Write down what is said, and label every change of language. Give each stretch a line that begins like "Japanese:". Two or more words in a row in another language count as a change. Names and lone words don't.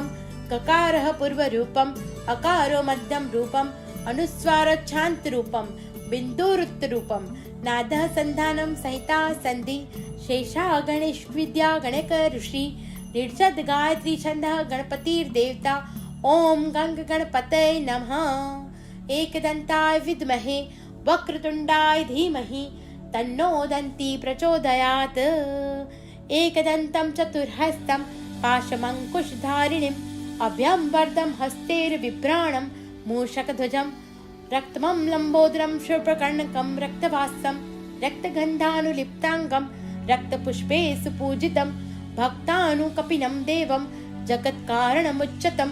Sanskrit: કકારઃ પૂર્વરૂપમ, અકારો મધ્યમ રૂપમ, અનુસ્વારોચ્છાંત રૂપમ, બિંદુરુત્તરૂપમ. નાદઃ સંધાનમ સંહિતા સંધિ શેષા ગણેશ વિદ્યા ગણક ઋષિ. નિર્જદ ગાયત્રી છંદઃ ગણપતિર્દેવતા. ઓમ ગંગ ગણપતય નમઃ. एकदन्ताय विद्महे वक्रतुण्डाय धीमहि तन्नो दन्ती प्रचोदयात्. एकदन्तं चतुर्हस्तं पाशमङ्कुशधारिणीम् अभ्यं वरदं हस्तैर्बिभ्राणं मूषकध्वजं रक्तमं लम्बोदरं शुभ्रकर्णकं रक्तवासं रक्तगन्धानुलिप्ताङ्गं रक्तपुष्पे सुपूजितं भक्तानुकपिनं देवं जगत्कारणमुच्यतम्.